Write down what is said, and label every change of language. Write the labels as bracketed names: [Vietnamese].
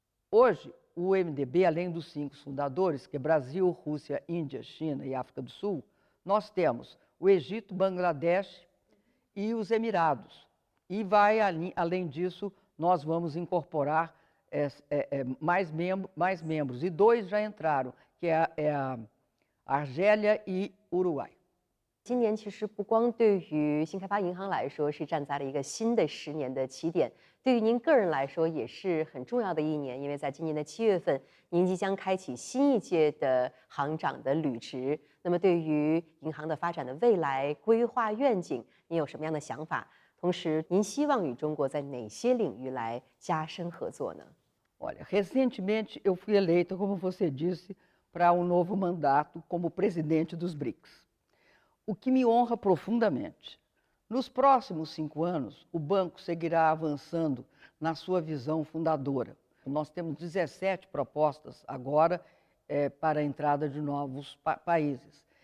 [Portuguese] Hoje, o MDB, além dos 5 fundadores, que é Brasil, Rússia, Índia, China e África do Sul, nós temos o Egito, Bangladesh e os Emirados. E além disso, nós vamos incorporar mais membros. E 2 já entraram, que é a Argélia e Uruguai. [Chinese] 今年其实不光对于新开发银行来说是站在了一个新的10年的起点，对于您个人来说也是很重要的一年，因为在今年的7月份，您即将开启新一届的行长的履职。那么，对于银行的发展的未来规划愿景，您有什么样的想法？同时，您希望与中国在哪些领域来加深合作呢？ [Portuguese] Olha, recentemente eu fui eleita, como você disse, para um novo mandato como presidente dos BRICS. O que me honra profundamente. Nos próximos 5 anos, o banco seguirá avançando na sua visão fundadora. Nós temos 17 propostas agora para a entrada de novos países.